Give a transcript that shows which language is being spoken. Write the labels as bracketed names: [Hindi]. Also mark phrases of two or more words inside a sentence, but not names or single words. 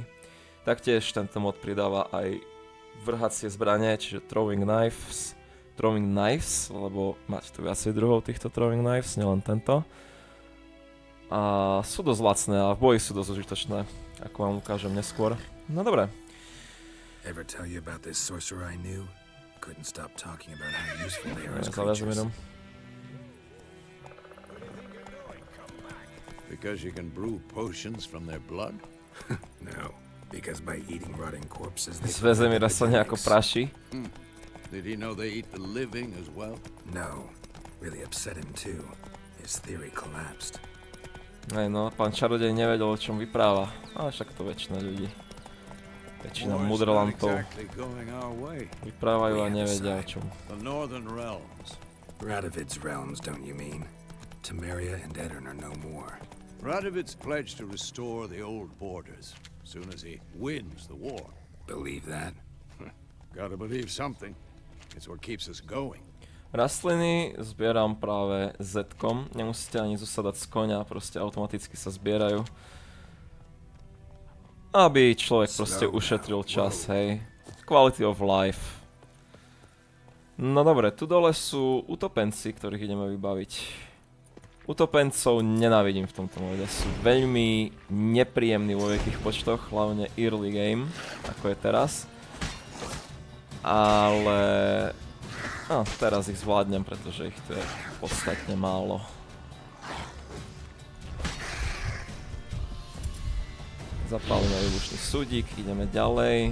[Slovak] Taktiež tento mod pridáva aj vrhacie zbranie, čiže [English] throwing knives, [Slovak] lebo máte tu viacej druhov týchto [English] throwing knives, [Slovak] nielen tento. A sú dosť lacné a v boji sú dosť užitočné, ako vám ukážem neskôr. No dobre. [English] Ever tell you about this sorcerer I knew? Couldn't stop talking about how useful they are as creatures. Because you can brew potions from their blood? No. Because by eating rotting corpses, [Slovak] Zveze mi sa nejako praší. [English] Did he know they eat the living as well? No. Really upset him too. His theory collapsed. [Slovak] Hej no, pán čarodej nevedel, o čom vypráva. Ale však to väčšina ľudí. Väčšina mudrlantov vyprávajú a nevedia o čom. [English] The northern realms. Radovid's realms, don't you mean? Temeria and Edirn are no more. Radovid's pledged to restore the old borders. Soon as he wins the war. Believe that? Gotta believe something. It's what keeps us going. [Slovak] Rastliny zbieram práve Z-kom. Nemusíte ani zosadať z koňa, proste automaticky sa zbierajú. Aby človek proste ušetril čas, hej. [English] Quality of life. [Slovak] No dobre, tu dole sú utopenci, ktorých ideme vybaviť. Utopencov nenávidím v tomto móde, sú veľmi nepríjemní vo veľkých počtoch, hlavne [English] early game, [Slovak] ako je teraz. Ale no, teraz ich zvládnem, pretože ich tu je podstatne málo. Zapálime výbušný súdik, ideme ďalej.